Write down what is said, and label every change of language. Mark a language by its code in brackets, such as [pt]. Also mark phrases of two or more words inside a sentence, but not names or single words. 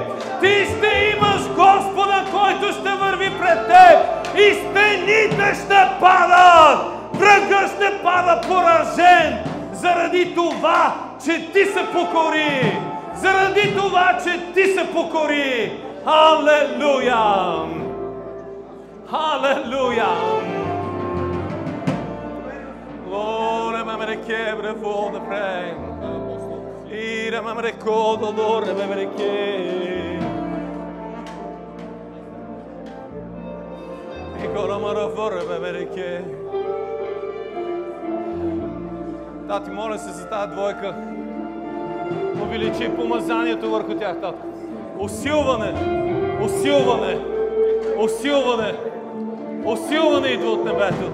[bg] Ти ще имаш Господа, който ще върви пред теб и стените ще падат. Врагът ще пада поражен заради това, че ти се покори. Заради това, че ти се покори. Халелуя! Халелуя! Лоре ме реке брево да прей. Ире ме реко до лоре ме реке. И кора ме рафоре ме реке. Тати, моля се за тази двойка. Увеличи помазанието върху тях, татко. Усилване, усилване, усилване, усилване идва от небето.